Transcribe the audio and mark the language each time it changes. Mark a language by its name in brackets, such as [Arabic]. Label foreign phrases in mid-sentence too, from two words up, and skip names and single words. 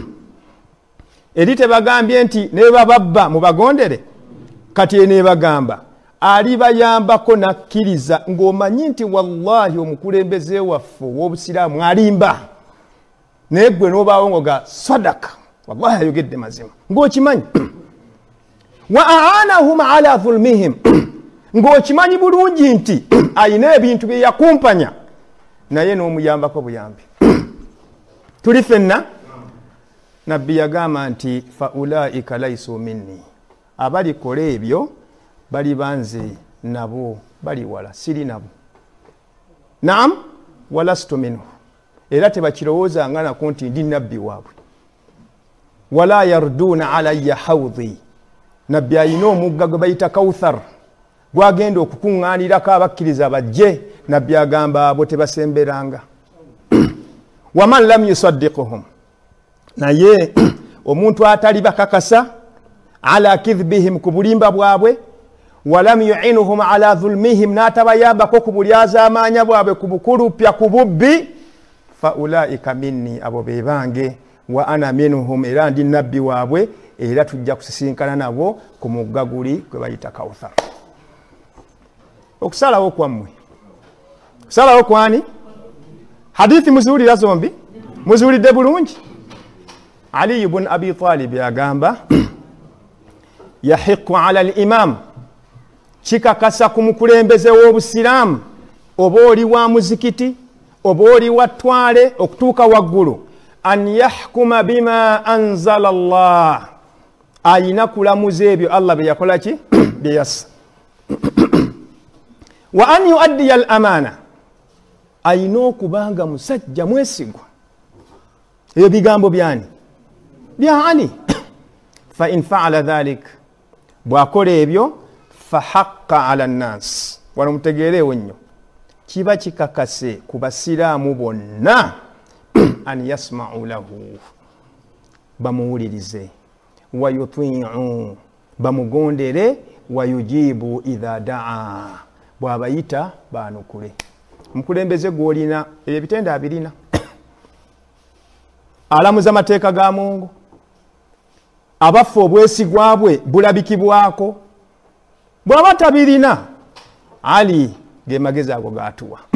[Ganda] Eri tebagambye nti ne bababba mubagondere, kati ene bagamba alibayambako nakkiriza, ng'omanyi nti wallahi omukulembeze waffe w'obusiraamu alimba, naye ggwe n'obaawo ngoga sadaka, wallahi ayogedde mazima, ng'okimanyi. [Arabic] وأعانهم على ظلمهم, [Ganda] ng'okimanyi bulungi nti ayina ebintu bye yakumpanya, naye n'omuyambako buyambi. Tuli ffenna nabbi yagamba nti [Arabic] فأولئك ليسوا مني, [Ganda] abalikola ebyo bali banze nabo, bali wala, siri nabo. Naam, [Arabic] ولست منه, [Ganda] era tebakirowooza nga nako nti ndi nabbi waabwe. [Arabic] ولا يردون علي حوضي, [Ganda] nabbi ayina omugga gwe bayita Kawthar, gwagenda okukuŋŋaanirako abakkiriza bajje. Nabbi agamba abo tebasemberanga. [Arabic] ومن لم يصدقهم, [Ganda] naye omuntu atali bakakasa [Arabic] على كذبهم, [Ganda] ku bulimba bwabwe, [Arabic] ولم يعنهم على ظلمهم, [Ganda] n'atabayambako ku bulyazaamaanya bwabwe, ku bukulupya, ku bubbi, [Arabic] فأولئك مني, [Ganda] abo be bange. [Arabic] وأنا منهم, [Ganda] era ndi nabbi waabwe, era tujja kusisinkana nabo ku mugga guli gwe bayita Kawthar. Okusalawo kwammwe, okusalawo kwani? Hadithi muziwulira zombi? Muziwulidde bulungi? Ali ibn Abi Talib agamba [Arabic] يحق على الإمام, [Ganda] kikakasa ku mukulembeze w'obusiraamu, oba oli wa muzikiti, oba oli wa ttwale okutuuka waggulu, [Arabic] أن يحكم بما أنزل الله, [Ganda] ayina kulamuza ebyo Allah bye yakola ki? Bye yassa. [Arabic] وأن يؤدي الأمانة, [Ganda] ayina okubanga musajja mwesigwa. Ebyo bigambo byani? Bya Ali. [Arabic] فإن فعل ذلك, [Ganda] bw'akola ebyo, [Arabic] فحق على الناس [Ganda] wano mutegeereewo nnyo kiba kikakase ku basiraamu bonna [Arabic] أن يسمعوا له [Ganda] bamuwulirize [Arabic] ويطيعوا [Ganda] bamugondere [Arabic] ويجيبوا إذا دعا [Ganda] bw'abayita baanukule mukulembeze gw'olina ebitende abirina alamuza amateeka ga Mungu abafu obwesigwa bwe bulabikibwako bw'aba tabirina ali ge magezi ago gatuwa